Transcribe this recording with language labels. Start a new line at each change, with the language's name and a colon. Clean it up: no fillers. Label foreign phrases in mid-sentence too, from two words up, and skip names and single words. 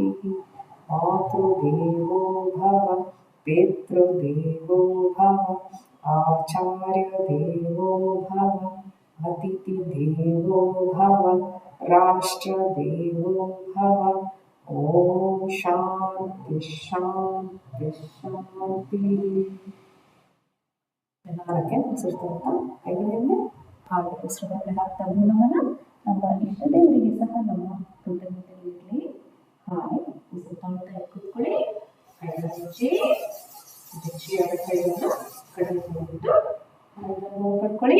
Sanskrit: ಮಾತೃದೇವೋ ಭವ, ಪಿತೃದೇವೋ ಭವ, ಆಚಾರ್ಯ ದೇವೋ ಭವ, ಅತಿಥಿ ದೇವೋ ಭವ, ರಾಷ್ಟ್ರ ದೇವೋ ಭವ. ಓಂ ಶಾಂತಿ ಶಾಂತಿ ಶಾಂತಿ.
Kannada: ನಾಲ್ಕೆ ಮುಗಿಸಿರ್ತಂತ ಕೈಗಳಿಂದ ಹಾಗೆ ಉಸಿರುಗಟ್ಟಲೆ ಹಾಕ್ತಾ ನಮನ ನಮ್ಮ ಇಷ್ಟ ದೇವರಿಗೆ ಸಹ ನಮ್ಮ ಕೃತಜ್ಞತೆ ಇರಲಿ. ಹಾಗೆ ಉಸಿರು ತಾಳ್ತಾ ಕೂತ್ಕೊಳ್ಳಿ. ಕೈಗಳ ಮುಚ್ಚಿ ಬೆಚ್ಚಿಯಾದ ಕೈಗಳನ್ನು ಕಡಿಮೆ ಮಾಡಿಬಿಟ್ಟು ಕೈಗಳನ್ನು ಕಟ್ಕೊಳ್ಳಿ.